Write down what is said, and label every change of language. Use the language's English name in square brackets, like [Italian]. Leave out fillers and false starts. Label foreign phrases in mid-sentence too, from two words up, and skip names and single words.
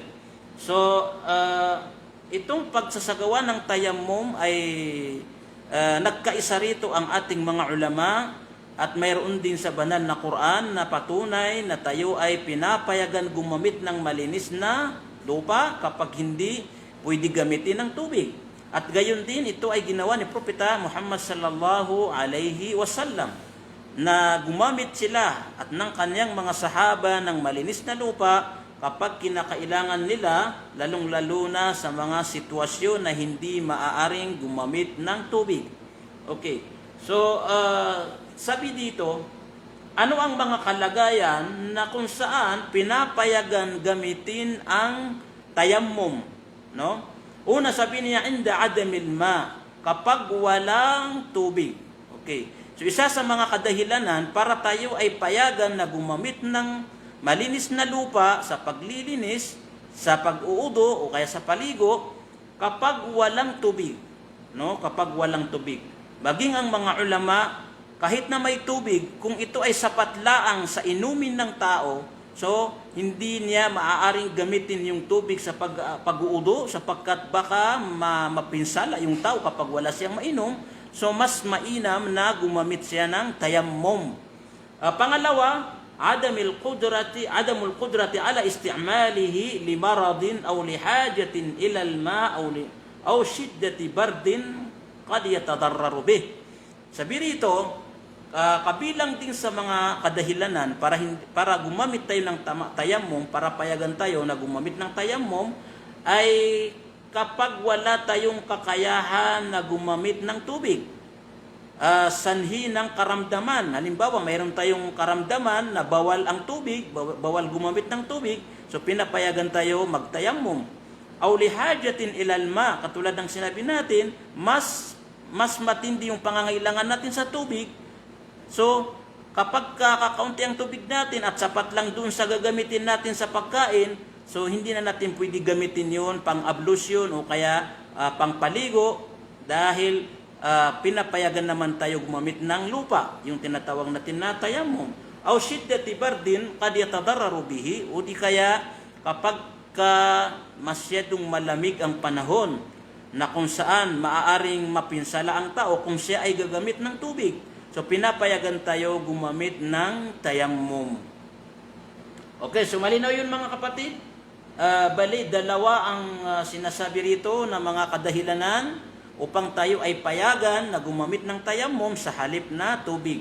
[Filipino] So itong pagsasagawa ng tayammum ay nagkaisa rito ang ating mga ulama, at mayroon din sa banal na Quran na patunay na tayo ay pinapayagan gumamit ng malinis na lupa kapag hindi pwede gamitin ng tubig. At gayon din, ito ay ginawa ni Propeta Muhammad [Arabic] صلى الله عليه وسلم, [Filipino] na gumamit sila at ng kanyang mga sahaba ng malinis na lupa kapag kinakailangan nila, lalong-lalo na sa mga sitwasyon na hindi maaaring gumamit ng tubig. Okay. So, sabi dito, ano ang mga kalagayan na kung saan pinapayagan gamitin ang tayammum, no? Una, sabi niya, [Arabic] عند عدم الماء, [Filipino] kapag walang tubig. Okay. So, isa sa mga kadahilanan para tayo ay payagan na gumamit ng malinis na lupa sa paglilinis, sa pag-uudo o kaya sa paligo, kapag walang tubig, no? Kapag walang tubig. Maging ang mga ulama, kahit na may tubig, kung ito ay sapat laang sa inumin ng tao, so hindi niya maaaring gamitin yung tubig sa pag-uudo, sapagkat baka mapinsala yung tao kapag wala siyang mainom. So mas mainam na gumamit siya ng tayammum. Pangalawa, [Arabic] عدم القدرة على استعماله لمرض أو لحاجة إلى الماء أو شدة برد قد يتضرر به. [Filipino] Sabi rito, kabilang din sa mga kadahilanan para gumamit tayo ng tayammum, para payagan tayo na gumamit ng tayammum, ay kapag wala tayong kakayahan na gumamit ng tubig. Sanhi ng karamdaman. Halimbawa, mayroon tayong karamdaman na bawal ang tubig, bawal gumamit ng tubig, so pinapayagan tayo magtayammum. [Arabic] أو لحاجة إلى الماء, [Filipino] katulad ng sinabi natin, mas matindi yung pangangailangan natin sa tubig. So, kapag kakaunti ang tubig natin at sapat lang dun sa gagamitin natin sa pagkain, so hindi na natin pwede gamitin yun pang ablusyon o kaya pang paligo, dahil pinapayagan naman tayo gumamit ng lupa, yung tinatawag natin na tayammum. [Arabic] أو شدة برد قد يتضرر به, [Filipino] o di kaya kapag masyadong malamig ang panahon na kung saan maaaring mapinsala ang tao kung siya ay gagamit ng tubig. So pinapayagan tayo gumamit ng tayammum. Okay, so malinaw yun mga kapatid. Bali, dalawa ang sinasabi rito na mga kadahilanan upang tayo ay payagan na gumamit ng tayammum sa halip na tubig.